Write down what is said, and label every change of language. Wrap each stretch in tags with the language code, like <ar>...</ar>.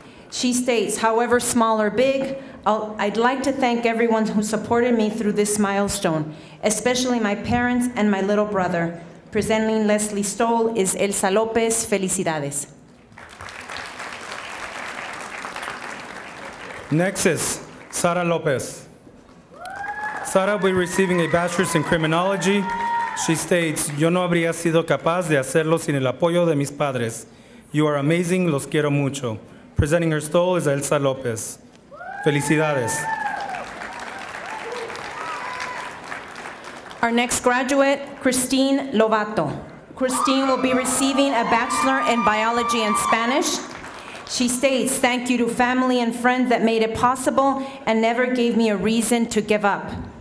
<en>She states, however small or big, I'd like to thank everyone who supported me through this milestone, especially my parents and my little brother. Presenting Leslie Stoll is Elsa Lopez.</en> <es>Felicidades.</es> <en>Next is Sara Lopez. Sara will be receiving a bachelor's in criminology. She states,</en> <es>yo no habría sido capaz de hacerlo sin el apoyo de mis padres.</es> <en>You are amazing,</en> <es>los quiero mucho.</es> <en>Presenting her stole is Elsa Lopez.</en> <es>Felicidades.</es> <en>Our next graduate, Christine Lovato. Christine will be receiving a Bachelor in Biology and Spanish. She states, thank you to family and friends that made it possible and never gave me a reason to give up.</en>